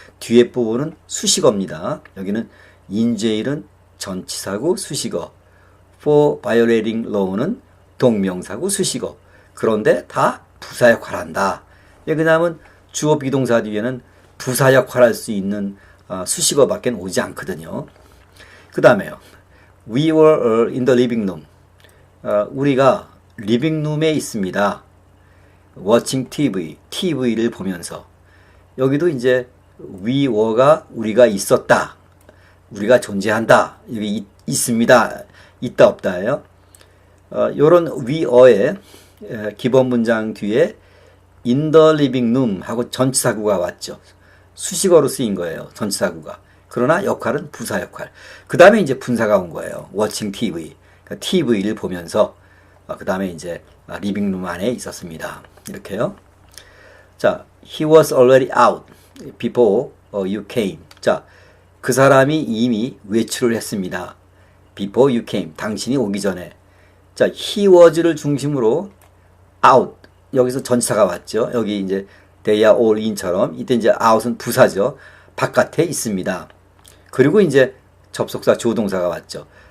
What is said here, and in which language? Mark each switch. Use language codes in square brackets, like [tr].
[ko] 뒤에 부분은 수식어입니다. 여기는 in jail은 전치사구 수식어, [en] for violating law [ko] 는 동명사구 수식어. 그런데 다 부사 역할을 한다. 왜냐하면 주어 비동사 뒤에는 부사 역할을 할 수 있는 수식어밖에 오지 않거든요. 그 다음에요. [en] We were in the living room. [ko] 우리가 리빙룸에 있습니다. [en] watching TV [ko] 를 보면서. 여기도 이제 we were가 우리가 있었다. 우리가 존재한다. 여기 있습니다. 있다 없다예요. 요런 we were의 기본 문장 뒤에 [en] in the living room [ko] 하고 전치사구가 왔죠. 수식어로 쓰인 거예요. 전치사구가. 그러나 역할은 부사 역할. 그 다음에 이제 분사가 온 거예요. [en] watching TV. [ko] 그러니까 TV를 보면서 그 다음에 이제 리빙룸 안에 있었습니다. 이렇게요. [en] 자, he was already out before you came. [ko] 자, 그 사람이 이미 외출을 했습니다. [en] before you came. [ko] 당신이 오기 전에. 자, he was를 중심으로 out. 여기서 전치사가 왔죠. 여기 이제 [en] they are all in [ko] 처럼 이때 이제 out은 부사죠. 바깥에 있습니다. 그리고 이제 접속사 조동사가 왔죠.